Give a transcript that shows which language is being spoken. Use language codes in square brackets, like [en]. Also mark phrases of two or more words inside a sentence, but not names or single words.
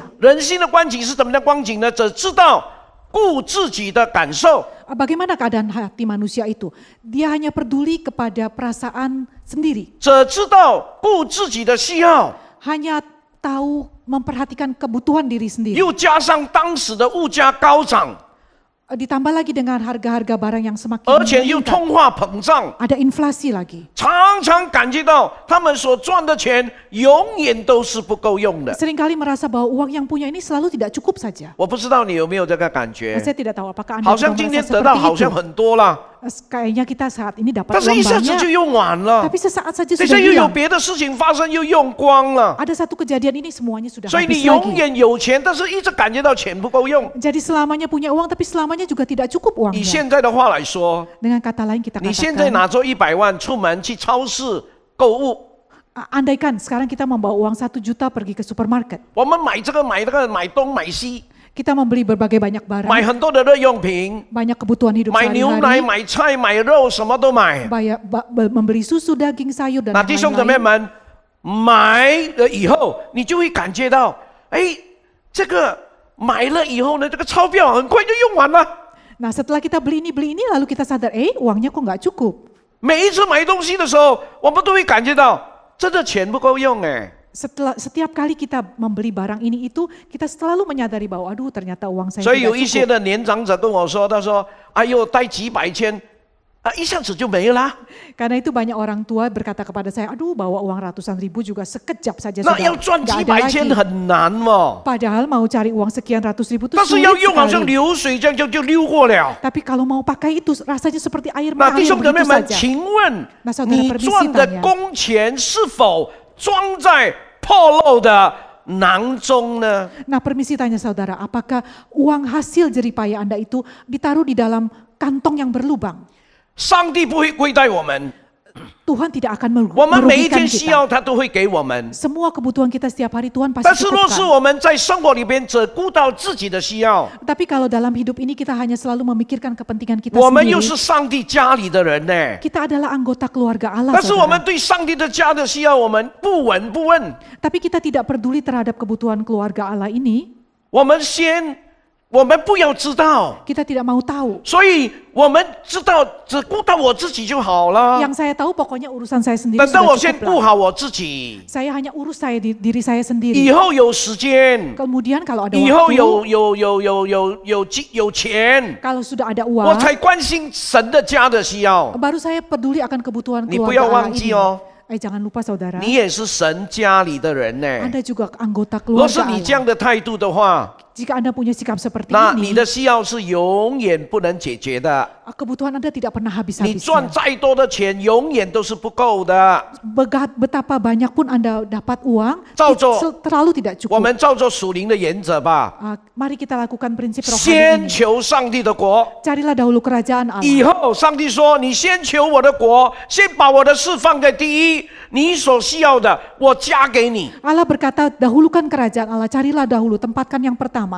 [zh] 人心的光景是怎么的光景呢？只知道顾自己的感受， [id] Bagaimana keadaan hati manusia itu? Dia hanya peduli kepada perasaan sendiri. [zh] 只知道顾自己的需要， [id] Hanya tahu memperhatikan kebutuhan diri sendiri. [zh] 又加上当时的物价高涨， [id] Ditambah lagi dengan harga-harga barang yang semakin [zh] 而且又 [id] meningkat. [zh] 通货膨胀， [id] Ada inflasi lagi. [zh] 常常感觉到他们所赚的钱永远都是不够用的。 [id] Seringkali merasa bahwa uang yang punya ini selalu tidak cukup saja. [zh] 我不知道你有没有这个感觉？ [id] Saya tidak tahu apakah Anda [zh] 好 [id] juga [zh] 像今天 [id] merasa [zh] 得到 [id] seperti [zh] 好像 [id] itu. [zh] 很多了， [id] Kayaknya kita saat ini dapat [zh] 但是 [id] uang [zh] 一下子就 [id] banyak, [zh] 用完了， [id] tapi sesaat saja [zh] 等 [id] sudah [zh] 下又有 [id] hilang. [zh] 别的事情发生，又用光了。 [id] Ada satu kejadian ini semuanya sudah [zh] 所以 [id] habis [zh] 你永 [id] lagi. [zh] 远有钱，但是一直感觉到钱不够用。 [id] Jadi selamanya punya uang, tapi selamanya juga tidak cukup [zh] 以 [id] uangnya. [zh] 现在的话来说， [id] Dengan kata lain kita [zh] 你现在 [id] katakan, [zh] 拿着100万出门去超市购物， [id] andaikan sekarang kita membawa uang 1 juta pergi ke supermarket. [zh] 我们买这个买那个买东买西， [id] Kita membeli berbagai banyak [zh] 买 [id] barang, [zh] 很多的日用品， [id] banyak kebutuhan hidup [zh] 买牛奶、 [id] sehari-hari, [zh] 买菜、买肉，什么都买。 [id] membeli susu, daging, sayur, dan [zh] 那弟兄姊妹 [id] lain-lain. [zh] 们，买了以后，你就会感觉到，哎，这个买了以后呢，这个钞票很快就用完了。 [id] Nah setelah kita beli ini, lalu kita sadar, uangnya kok nggak cukup. [zh] 每一次买东西的时候，我们都会感觉到，真的钱不够用哎。 [id] Setiap kali kita membeli barang ini itu, kita selalu menyadari bahwa aduh ternyata uang saya [zh] 所以有 [id] tidak [zh] 一些 [id] cukup. [zh] 的年长者跟我说，他说：“哎呦，带几百千，一下子就没了。 [id] Karena itu banyak orang tua berkata kepada saya, aduh bawa uang ratusan ribu juga sekejap saja [zh] 那 [id] sudah [zh] 要赚 [id] nggak [zh] 几 [id] ada [zh] 百 [id] lagi. [zh] 千很难哦， [id] Padahal mau cari uang sekian ratus ribu itu [zh] 但是要 [id] sulit [zh] 用好像 [id] sekali. [zh] 流水这样就溜过了。 [id] Tapi kalau mau pakai itu rasanya seperti air [zh] 那弟 [id] mengalir [zh] 兄姊妹 [id] begitu [zh] 们， [id] saja. [zh] 请问 [id] 那saudara [zh] 你 [id] permisi [zh] 赚的 [id] tanya. [zh] 工钱是否装在破漏的囊中呢？ [id] Nah permisi tanya saudara, apakah uang hasil jeripaya Anda itu ditaruh di dalam kantong yang berlubang? [zh] 上帝不会亏待我们， [id] Tuhan tidak akan [zh] 我们每一 [id] merugikan [zh] 天需 [id] kita. [zh] 要他都会给我们。 [id] Semua kebutuhan kita setiap hari Tuhan [zh] 但 [id] pasti [zh] 是若是 [id] cukupkan. [zh] 我们在生活里边只顾到自己的需要， [id] Tapi kalau dalam hidup ini kita hanya selalu memikirkan kepentingan kita [zh] 我们又是 [id] sendiri, [zh] 上帝家里的人呢。 [id] kita adalah anggota keluarga Allah. [zh] 但是我们 [id] Saudara. [zh] 对上帝的家的需要，我们不闻不问， [id] Tapi kita tidak peduli terhadap kebutuhan keluarga Allah ini, [zh] 我们不要知道， [id] kita tidak mau tahu. [zh] 所以我们知道只顾到我自己就好了。 [id] Yang saya tahu pokoknya urusan saya sendiri [zh] 等到 [id] sudah [zh] 我先 [id] cukup [zh] 顾 [id] lah. [zh] 好我自己， [id] Saya hanya urus diri saya sendiri. [zh] 以后有时间， [id] Kemudian kalau ada [zh] 以后 [id] waktu, [zh] 有钱， [id] kalau sudah ada [zh] 我 [id] uang, [zh] 才关心神的家的需要。 [id] baru saya peduli akan kebutuhan [zh] 你不要 [id] keluarga [zh] 忘 [id] Allah [zh] 记 [id] ini. [zh] 哦， [id] Jangan lupa saudara, [zh] 你也是神家里的人呢。 [id] Anda juga anggota [zh] 若是 [id] keluarga [zh] 你这样 [id] Allah. [zh] 的态度的话， [id] Jika Anda punya sikap seperti [zh] 那你 [id] ini, [zh] 的需要是永远不能解决的。 [id] kebutuhan Anda tidak pernah [zh] 你赚 [id] habis-habisnya. [zh] 再多的钱，永远都是不够的。 [id] Betapa banyak pun Anda dapat uang, [zh] 照着 [id] terlalu tidak [zh] 我 [id] cukup. [zh] 们照着属灵的原则吧， [id] Mari kita lakukan prinsip [zh] 先 [id] rohani ini. [zh] 求上帝的国。 [id] Carilah dahulu kerajaan Allah. [zh] 以后，上帝说：“你先求我的国，先把我的事放在第一，你所需要的，我加给你。 [id] Allah berkata, dahulukan kerajaan Allah, carilah dahulu, tempatkan yang pertama.